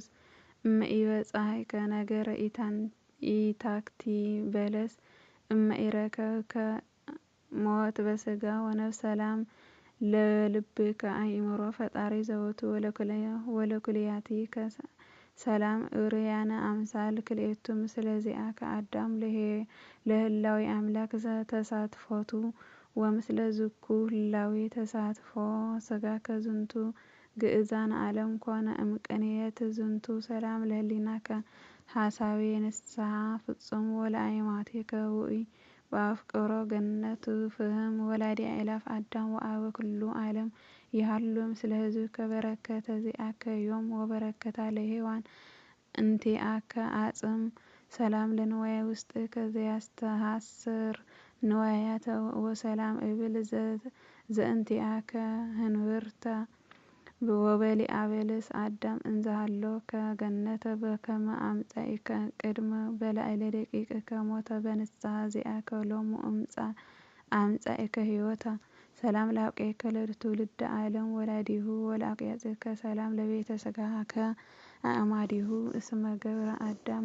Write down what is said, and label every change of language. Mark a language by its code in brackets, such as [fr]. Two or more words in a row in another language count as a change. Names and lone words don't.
[gez] እመኢበጻሕከ ነገረ ኢታክቲ በለስ እመኢረከብከ ሞት በሥጋ ወነፍስ ሰላም ለልብከ አእምሮ ፈጣሪ ዘወቱ ወለኩልያቲከ ሰላም እርያነ አምሳል ክልኤቱ ምስለ ዚአከ አዳም ለህላዌ አምላክ ተሳትፎቱ ወምስለ ዝኩ ህላዌ ተሳትፎ ሥጋከ ዝንቱ ግእዛነ ዓለም ኮነ እምቅንየት ዝንቱ ሰላም ለህሊናከ ሐሳዌ ንስሐ ፍጹም ወለአእማቴከ ውእይ በአፍቅሮ ገነቱ ፍህም ወላዲ አእላፍ አዳም ወአበ ኩሉ ዓለም ይሃሉ ምስለ ህዝብከ በረከተ ዚአከ ዮም ወበረከታ ለሔዋን እንቲአከ አጽም ሰላም ለንዋየ ውስጥከ ዘያስተሐስር ንዋያተ ወሰላም እብል ዘእንቲአከ ህንብርተ ወበሊአ በለስ አዳም እንዘሃሎከ ገነተ በከመ አምጻኢከ ቅድመ በላዕለ ደቂቅከ ሞተ በንስሐ ዚአከ ሎሙ አምጻኢከ ሕይወተ ሰላም ለአብቅዔከ ለትውልደ ዓለም ወላዲሁ ወለአቅያጽከ ሰላም ለቤተ ሥጋከ አእማዲሁ እስመ ገብረ አዳም